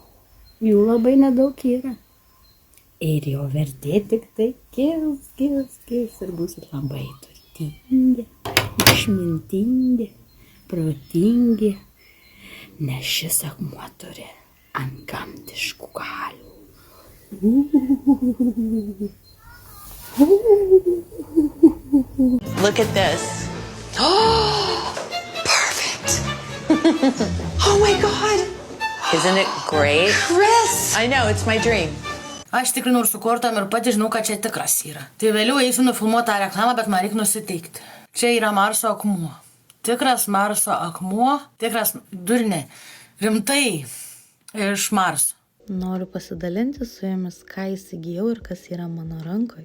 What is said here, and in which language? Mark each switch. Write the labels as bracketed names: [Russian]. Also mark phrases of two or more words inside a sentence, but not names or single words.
[Lithuanian] Jų labai nedaug yra. Ir jo vertė tik tai kils. Ir būsit labai turtingi, išmintingi, protingi. Nes šis akmuo turi antgamtiškų galių. [English] Look at this. Oh, perfect. Oh my God. Isn't it great? Chris! I know, it's my dream. [Lithuanian] Aš tikrinau ir su kortom ir pati žinau, kad čia tikras yra. Tai vėliau eisiu nufilmuoti tą reklamą, bet man reikia nusiteikti. Čia yra Marso akmuo. Tikras Marso akmuo. Tikras durne. Rimtai. Iš Marso. Noriu pasidalinti su jumis, ką įsigijau ir kas yra mano rankoje.